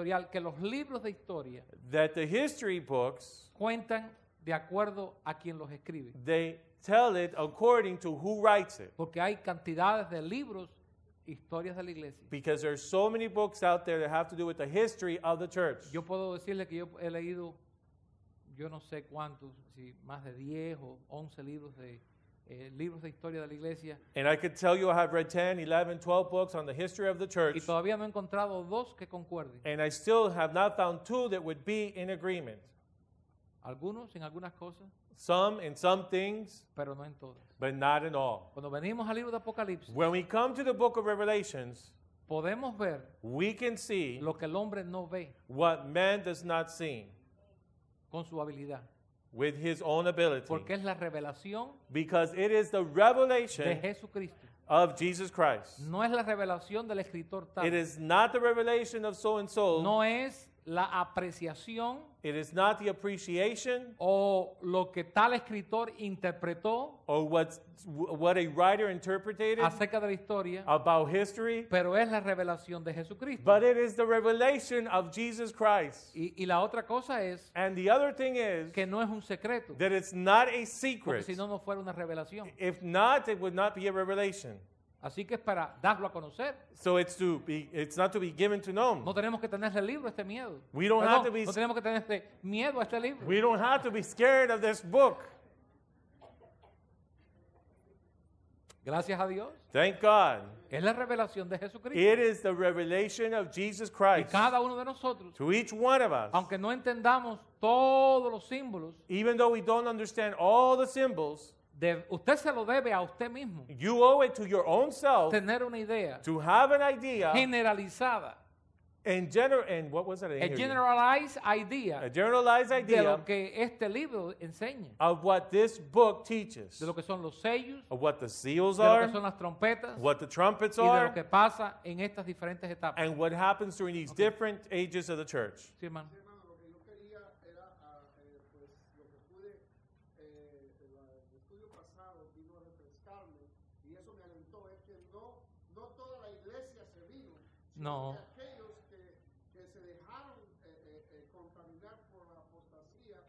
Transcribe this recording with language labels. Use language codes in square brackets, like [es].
[es] que los libros de historia [en] that the history books, [es] cuentan de acuerdo a quien los escribe. [en] they tell it according to who writes it. [es] Porque hay cantidades de libros, historias de la iglesia. [en] Because there's so many books out there that have to do with the history of the church. [es] Yo puedo decirle que yo he leído, yo no sé cuántos, si más de 10 o 11 libros de historia de la iglesia. [en] And I could tell you I have read 10, 11, 12 books on the history of the church. [es] Y todavía no he encontrado dos que concuerden. [en] And I still have not found two that would be in agreement. [es] Algunos en algunas cosas, [en] Some in some things, [es] pero no en todas. [en] but not in all. [es] Cuando venimos al libro de Apocalipsis, [en] When we come to the book of Revelations, [es] podemos ver [en] we can see [es] lo que el hombre no ve [en] what man does not see [es] con su habilidad. [en] with his own ability. [es] Porque es la revelación [en] Because it is the [es] de [en] revelation [es] Jesucristo. [en] of Jesus Christ. [es] No es la revelación del escritor tal. [en] It is not the revelation of so and so. [es] No es la apreciación [en] It is not the appreciation [es] o lo que tal escritor interpretó [en] or what a writer interpreted [es] acerca de la historia, [en] about history, [es] pero es la revelación de Jesucristo. [en] but it is the revelation of Jesus Christ. [es] Y la otra cosa es [en] And the other thing is [es] que no es un secreto, [en] that it's not a [es] porque [en] secret. [es] si no, no fuera una revelación. [en] If not, it would not be a revelation. [es] Así que es para darlo a conocer. [en] So it's not to be given to know. [es] No tenemos que tener ese libro, este miedo. [en] We don't have to be- [es] No tenemos que tener este miedo a este libro. [en] We don't have to be scared of this book. [es] Gracias a Dios. [en] Thank God. [es] Es la revelación de Jesucristo. [en] It is the revelation of Jesus [es] Y [en] Christ [es] cada uno de nosotros, [en] to each one of us. [es] aunque no entendamos todos los símbolos, [en] Even though we don't understand all the symbols, [es] usted se lo debe a usted mismo. [en] you owe it to your own self [es] Tener una idea [en] to have an idea [es] generalizada, [en] and what was it? I didn't a hear you. generalized idea A generalized [es] de [en] idea [es] lo que este libro enseña, [en] of what this book teaches, [es] de lo que son los sellos, [en] of what the seals [es] de lo que [en] are, [es] son las trompetas [en] what the trumpets [es] y de [en] are, [es] lo que pasa en estas diferentes etapas. [en] and what happens during these different ages of the church. [es] Sí, hermano. Hermano, lo que yo quería era, pues, lo que pude, el estudio pasado vino a refrescarme y eso me alentó, es que no toda la iglesia se vino, sino No. que aquellos que se dejaron contaminar por la apostasía,